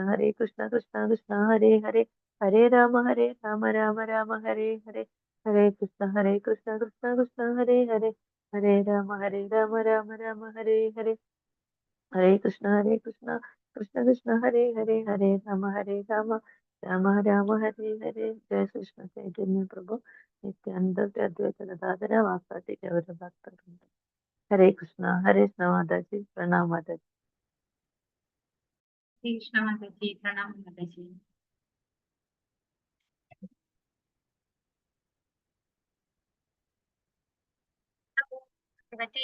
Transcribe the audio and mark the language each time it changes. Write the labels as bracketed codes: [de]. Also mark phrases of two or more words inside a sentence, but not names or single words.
[sa] കൃഷ്ണ കൃഷ്ണ ഹരേ ഹരേ ഹരേ രാമ രാമ രാമ ഹരേ ഹരേ ഹരേ കൃഷ്ണ കൃഷ്ണ കൃഷ്ണ ഹരേ ഹരേ ഹരേ രാമ രാമ രാമ ഹരേ ഹരേ ഹരേ കൃഷ്ണ കൃഷ്ണ കൃഷ്ണ ഹരേ ഹരേ ഹരേ രാമ രാമ രാമ ഹരേ ഹരേ ജയ കൃഷ്ണ ചൈതന്യ പ്രഭു നിത്യാനന്ദ അദ്വൈത ഗദാധര വാസാദി ഗൗരഭക്തവൃന്ദ ഹരേ കൃഷ്ണ [hi] माताजी प्रणाम माताजी कृष्ण माताजी प्रणाम माताजी भगवते